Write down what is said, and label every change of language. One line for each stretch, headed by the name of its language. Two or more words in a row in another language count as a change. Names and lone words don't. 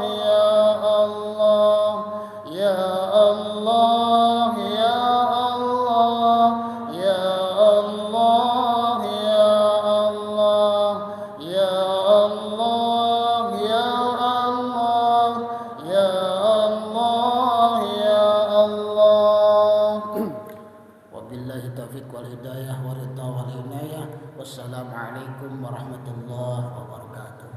Arabic: يا الله يا الله يا الله يا الله يا الله يا الله يا الله يا الله يا الله وبالله توفيق والهداية ورضا والعناية. والسلام عليكم ورحمة الله وبركاته.